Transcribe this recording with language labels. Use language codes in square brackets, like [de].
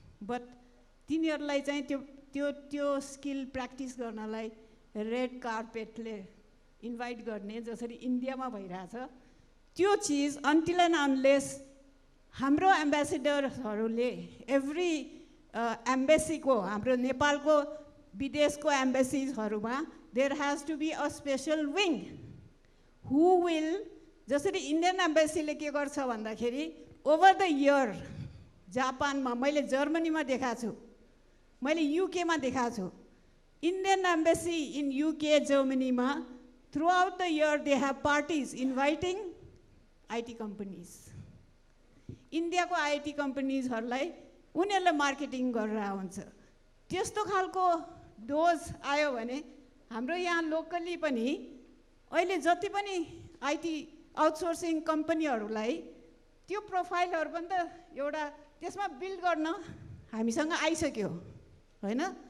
[ne] But तिनीहरूलाई चाहिँ त्यो स्किल प्र्याक्टिस गर्नलाई रेड कार्पेटले इन्भाइट गर्ने जसरी इन्डियामा भइरहेछ त्यो चिज [en] until and unless [ne] हाम्रो एम्बेसेडरहरूले एभ्री एम्बेसीको हाम्रो नेपालको विदेशको एम्बेसीजहरूमा [en] there has to be a special wing who will, [ne] जसरी इन्डियन एम्बेसीले के गर्छ भन्दाखेरि [en] over the year [ne] जापानमा मैले जर्मनीमा देखाएको छु, मैले युकेमा देखाएको छु। [en] Indian embassy in UK जर्मनीमा throughout the year they have parties inviting IT companies. [ne] इन्डियाको आईटी कम्पनीजहरूलाई उनीहरूले मार्केटिङ गरेर हुन्छ। त्यस्तो खालको डोज आयो भने हाम्रो यहाँ लोकली पनि अहिले जति पनि आईटी आउटसोर्सिङ कम्पनीहरूलाई त्यो प्रोफाइलहरू पनि त एउटा त्यसमा बिल्ड गर्न हामीसँग आइसक्यो होइन।